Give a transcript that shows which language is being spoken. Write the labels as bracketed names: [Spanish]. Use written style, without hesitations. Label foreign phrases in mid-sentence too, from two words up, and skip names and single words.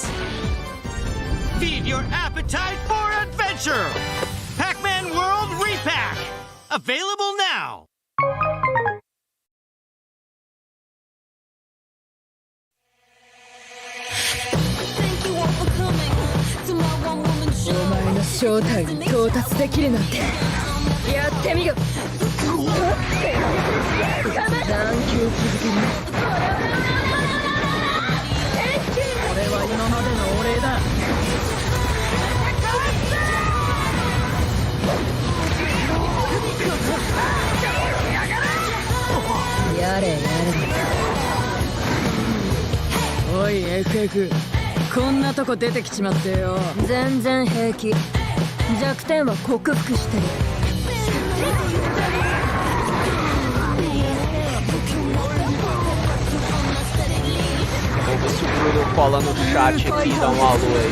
[English] Feed your appetite for adventure. Pac-Man World Repack. Available now. Thank you all for coming to my one-woman show. [Japanese] お前の正体に到達できるなんてやってみろ。残響続きに。これは今までのお礼だ。やれやれ。おい FF、 こんなとこ出てきちまってよ。全然平気。弱点は克服してる。 [Portuguese] Vamos ver se o Bruno cola no chat aqui e dá um alô aí.